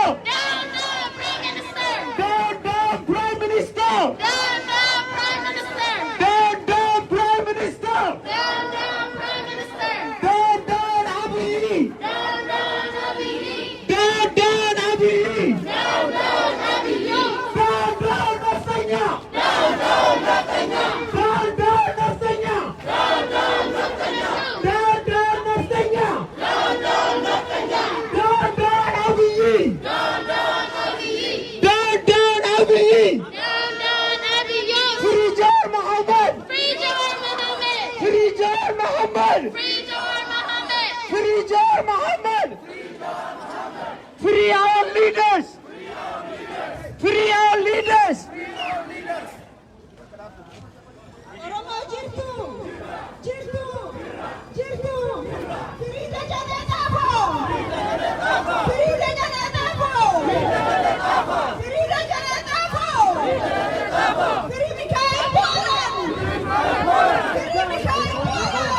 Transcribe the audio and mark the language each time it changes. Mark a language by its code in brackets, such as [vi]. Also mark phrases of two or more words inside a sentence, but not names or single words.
[en] Down, down, Prime Minister! Down, down, Prime Minister! Down, down, Prime Minister! Down, down, Prime Minister! Down, down, Prime Minister! Down, down, Abiy! Down, down, Abiy! Down, down, Abiy! Down, down, Abiy! Down, down, Naftanya! Down, down, Naftanya! Down, down, Naftanya! Down, down, Naftanya! Down, down, Naftanya! Down, down, Naftanya! Down, down, Abiy! Down, down, Abiy! Down, down, Abiy! Down, down, Abiy! Free Jawar Mohammed! Free Jawar Mohammed! Free Jawar Mohammed! Free Jawar Mohammed! Free Jawar Mohammed! Free our leaders! Free our leaders! [om] Oromoo jirtu! Jirtu! Jirtu! Hiriira jalee dhaaboo! Hiriira jalee dhaaboo! Hiriira jalee dhaaboo! Hiriira Mikaa'el Booran! Hiriira Mikaa'el Booran!